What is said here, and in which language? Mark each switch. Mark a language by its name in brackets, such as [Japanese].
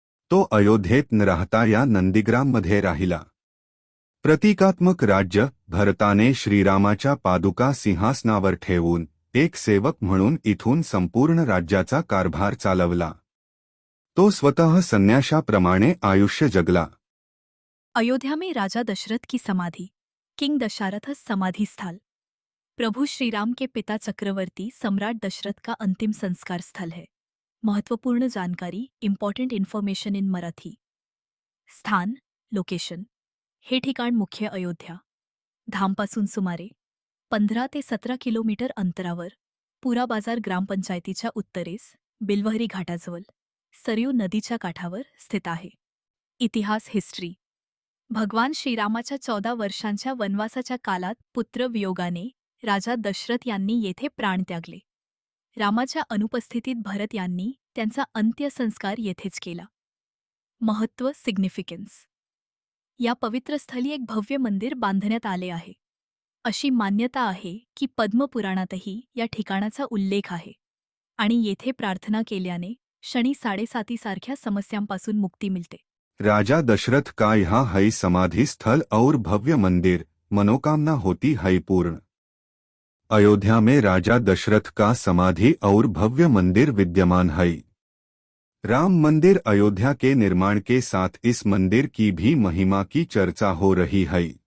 [Marathi] तो अयोध्येत न राहता या नंदीग्राममध्ये राहिला. प्रतीकात्मक राज्य. भरताने श्रीरामाच्या पादुका सिंहासनावर ठेवून एक सेवक म्हणून इथून संपूर्ण राज्याचा कारभार चालवला. तो स्वतः संन्याशाप्रमाणे आयुष्य जगला. [Hindi] अयोध्या में राजा दशरथ की समाधि, किंग दशरथ समाधि स्थल, प्रभु श्रीराम के पिता चक्रवर्ती सम्राट दशरथ का अंतिम संस्कार स्थल है. [Marathi] महत्वपूर्ण जानकारी, [English] Important information in Marathi. [Marathi] स्थान, लोकेशन. हे ठिकाण मुख्य अयोध्या. धामपासून सुमारे 15 ते 17 किलोमीटर अंतरावर, पुरा बाजार ग्रामपंचायतीच्या उत्तरेस, बिलवहरी घाटाजवळ, सरयू नदीच्या काठावर स्थित आहे. इतिहास. हिस्ट्री. भगवान श्रीरामाच्या 14 वर्षांच्या वनवासाच्या कालात पुत्रवियोगाने राजा दशरथ यांनी येथे प्राण त्यागले. रामाच्या अनुपस्थितीत भरत यांनी त्यांचा अंत्यसंस्कार येथेच केला. महत्त्व सिग्निफिकन्स. या पवित्र स्थली एक भव्य मंदिर बांधण्यात आले आहे. अशी मान्यता आहे की पद्मपुराणातही या ठिकाणाचा उल्लेख आहे आणि येथे प्रार्थना केल्याने शनी 7:30 सारख्या समस्यांपासून मुक्ती मिळते. [Hindi] राजा दशरथ का यहाँ है समाधि स्थल और भव्य मंदिर, मनोकामना होती है पूर्ण। अयोध्या में राजा दशरथ का समाधि और भव्य मंदिर विद्यमान है। राम मंदिर अयोध्या के निर्माण के साथ इस मंदिर की भी महिमा की चर्चा हो रही है।